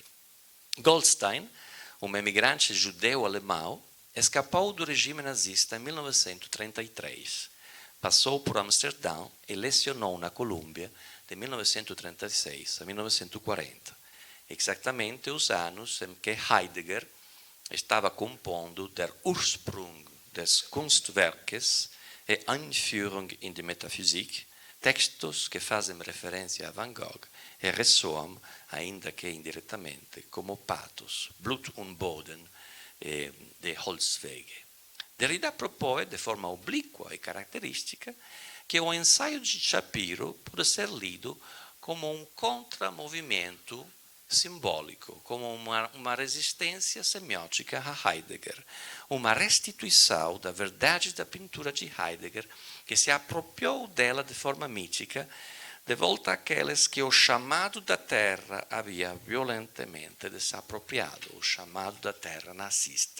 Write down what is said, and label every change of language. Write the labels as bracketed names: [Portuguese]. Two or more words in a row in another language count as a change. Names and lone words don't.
[Portuguese] Goldstein, um emigrante judeu-alemão, escapou do regime nazista em 1933, passou por Amsterdã e lecionou na Colômbia de 1936 a 1940. Exatamente os anos em que Heidegger estava compondo Der Ursprung des Kunstwerkes e Einführung in die Metaphysik, textos que fazem referência a Van Gogh e ressoam, ainda que indiretamente, como pathos, [German] Blut und Boden [Portuguese] de Holzwege. Derrida propõe, de forma oblíqua e característica, que o ensaio de Shapiro pode ser lido como um contramovimento simbólico, como uma resistência semiótica a Heidegger, uma restituição da verdade da pintura de Heidegger, que se apropriou dela de forma mítica, de volta àqueles que o chamado da terra havia violentamente desapropriado, o chamado da terra nazista.